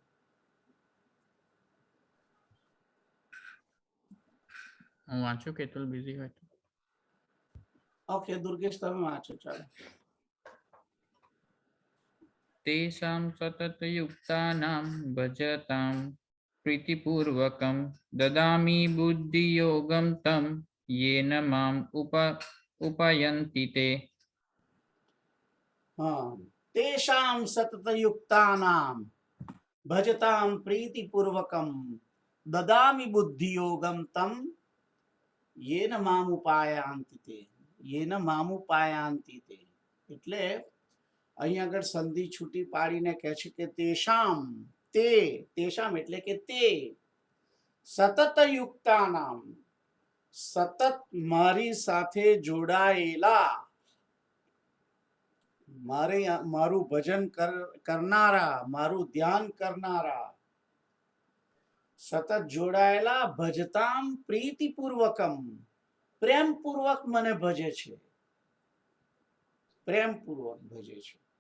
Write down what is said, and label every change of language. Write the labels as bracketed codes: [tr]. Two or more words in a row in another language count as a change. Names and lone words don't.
[gu] હું વાંચું, કેતુલ બિઝી હોય તો. ઓકે દુર્ગેશ, તમે વાંચો. ચાલો. [sa] તેષાં સતતયુક્તાનાં ભજતાં પ્રીતિપૂર્વકં દદામિ બુદ્ધિયોગં तं येन माम् उपयन्ति ते. હા, તેષાં સતતયુક્તાનાં ભજતાં પ્રીતિપૂર્વકં દદામિ બુદ્ધિયોગં तं येन मामुपायान्ति તે. येन मामुपायान्ति તે [gu] એટલે અહીં આગળ સંધિ છૂટી પાડીને કહે છે કે તેષામ એટલે કે તે સતતયુક્તાનામ, સતત મારી સાથે જોડાયેલા, મારું ભજન કરનારા, મારું ધ્યાન કરનારા, સતત જોડાયેલા, [sa] ભજતામ પ્રીતિપૂર્વકમ, [gu] પ્રેમપૂર્વક મને ભજે છે, પ્રેમપૂર્વક ભજે છે.